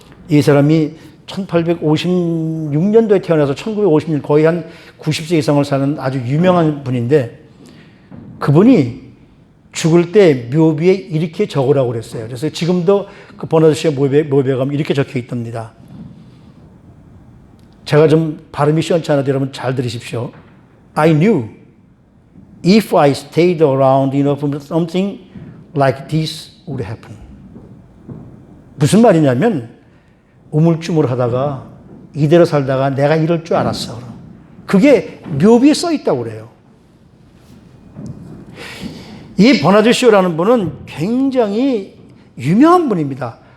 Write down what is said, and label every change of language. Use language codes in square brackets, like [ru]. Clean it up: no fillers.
[ko] 이 사람이 1856년도에 태어나서 1950년 거의 한 90세 이상을 사는 아주 유명한 분인데, 그분이 죽을 때 묘비에 이렇게 적으라고 그랬어요. 그래서 지금도 그 버나드 쇼의 묘비에 가면 이렇게 적혀 있답니다. 제가 좀 발음이 시원치 않아도 여러분 잘 들으십시오. [en] I knew if I stayed around enough, something like this would happen. [ko] 무슨 말이냐면 우물쭈물 하다가 이대로 살다가 내가 이럴 줄 알았어. 그게 묘비에 써 있다고 그래요. 이 버나드 쇼라는 분은 굉장히 유명한 분입니다.